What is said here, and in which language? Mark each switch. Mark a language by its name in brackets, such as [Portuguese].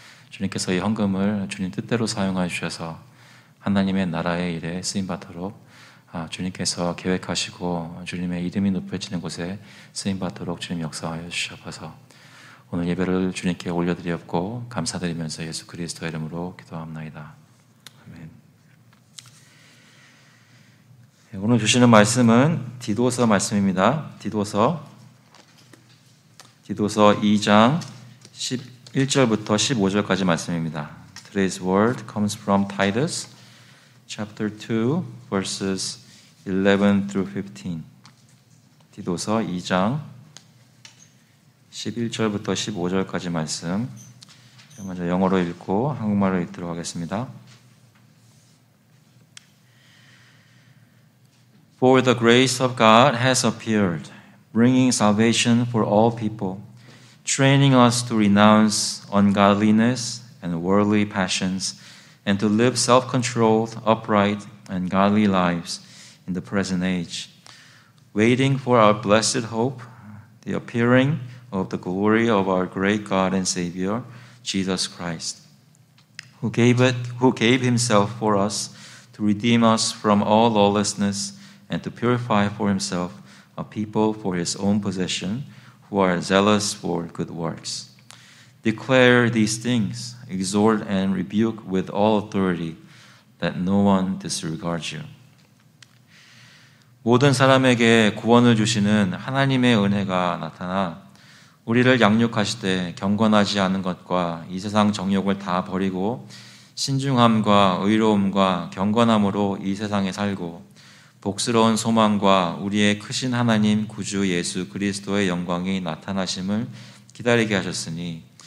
[Korean] 주님께서 이 헌금을 주님 뜻대로 사용하여 주셔서 하나님의 나라의 일에 쓰임받도록 주님께서 계획하시고 주님의 이름이 높여지는 곳에 쓰임받도록 주님 역사하여 주셔서 오늘 예배를 주님께 올려드리옵고 감사드리면서 예수 그리스도의 이름으로 기도합나이다. 아멘. 오늘 주시는 말씀은 디도서 말씀입니다. 디도서 2장 11절부터 15절까지 말씀입니다. [English] Today's word comes from Titus chapter 2 verses 11 through 15. [Korean] 디도서 2장 11절부터 15절까지 말씀. 먼저 영어로 읽고 한국말로 읽도록 하겠습니다. [English] For the grace of God has appeared, bringing salvation for all people, training us to renounce ungodliness and worldly passions, and to live self-controlled, upright, and godly lives in the present age, waiting for our blessed hope, the appearing of the glory of our great God and Savior, Jesus Christ, who gave himself for us to redeem us from all lawlessness and to purify for himself a people for his own possession who are zealous for good works. Declare these things, exhort and rebuke with all authority, that no one disregards you. [Korean] 모든 사람에게 구원을 주시는 하나님의 은혜가 나타나 우리를 양육하시되 경건하지 않은 것과 이 세상 정욕을 다 버리고 신중함과 의로움과 경건함으로 이 세상에 살고 복스러운 소망과 우리의 크신 하나님 구주 예수 그리스도의 영광이 나타나심을 기다리게 하셨으니